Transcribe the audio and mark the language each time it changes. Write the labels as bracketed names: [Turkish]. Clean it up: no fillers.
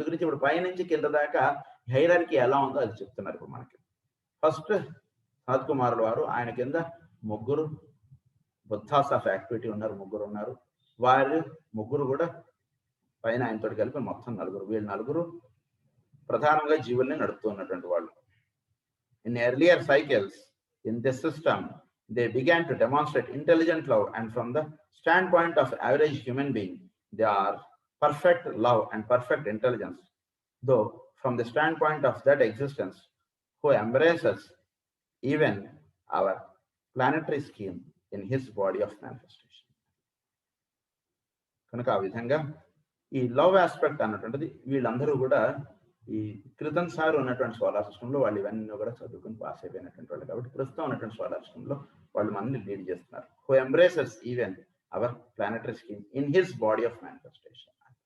[Telugu] అందుగురించి ఇప్పుడు పైనుంచి కింద దాకా హైరార్కీ ఎలా ఉందో అది చెప్తున్నారు ఇప్పుడు మనకి. ఫస్ట్ సనత్ కుమారుడు వారు, ఆయన కింద ముగ్గురు బుద్ధాస్ ఆఫ్ యాక్టివిటీ ఉన్నారు, ముగ్గురు ఉన్నారు. వారు ముగ్గురు కూడా పైన ఆయనతో కలిపి మొత్తం నలుగురు. వీళ్ళు నలుగురు ప్రధానంగా జీవుల్ని నడుపుతూ ఉన్నటువంటి వాళ్ళు. [English] In earlier cycles in this system they began to demonstrate intelligent love, and from the standpoint of average human being they are perfect love and perfect intelligence, though from the standpoint of that existence who embraces even our planetary scheme in his body of manifestation. [Telugu] కనుక ఆ విధంగా ఈ love aspect అన్నటువంటిది వీళ్ళందరూ కూడా ఈ క్రితం sir ఉన్నటువంటి సోలార్ సిస్టంలో వాళ్ళు ఇవన్నీ కూడా చదువుకుని పాస్ అయిపోయినటువంటి వాళ్ళు కాబట్టి ప్రస్తుతం ఉన్నటువంటి సోలార్ సిస్టంలో వాళ్ళు మనల్ని లీడ్ చేస్తున్నారు. [English] Who embraces even our planetary scheme in his body of manifestation.